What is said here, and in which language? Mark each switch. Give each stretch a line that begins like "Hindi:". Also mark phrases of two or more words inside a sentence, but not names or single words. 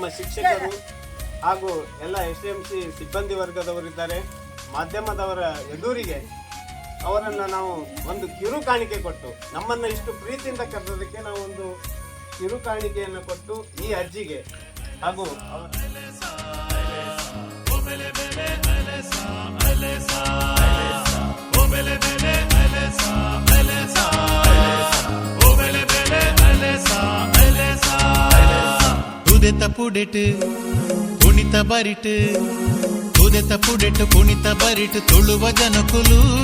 Kannada: ಶಿಕ್ಷಕರು ಹಾಗೂ ಎಲ್ಲ SMC ಸಿಬ್ಬಂದಿ ವರ್ಗದವರಿದ್ದಾರೆ, ಮಾಧ್ಯಮದವರ ಎದುರಿಗೆ ಅವರನ್ನು ನಾವು ಒಂದು ಕಿರು ಕಾಣಿಕೆ ಕೊಟ್ಟು, ನಮ್ಮನ್ನು ಇಷ್ಟು ಪ್ರೀತಿಯಿಂದ ಕರೆದೋದಕ್ಕೆ ನಾವು ಒಂದು ಕಿರು ಕಾಣಿಕೆಯನ್ನು ಕೊಟ್ಟು ಈ ಅಜ್ಜಿಗೆ ಹಾಗೂ
Tulu: ತುದೆತ ಪುಡೆಟ್ ಪುಣಿತ ಬರಿಟ್, ತುದೆತ ಪುಡೆಟ್ ಪುಣಿತ ಬರಿಟ್ ತುಳುವ ಜನಕುಲು,